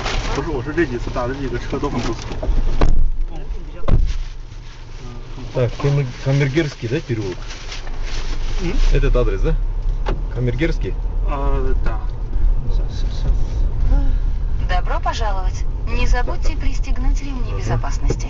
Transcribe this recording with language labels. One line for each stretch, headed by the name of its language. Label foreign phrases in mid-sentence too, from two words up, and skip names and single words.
Chinese: 不是，我说这几次打的几个车都很不错。
Russian: Так, Камергерский, да, переулок? Этот адрес, да? Камергерский? Да. Сейчас. Добро пожаловать. Не забудьте пристегнуть ремни безопасности.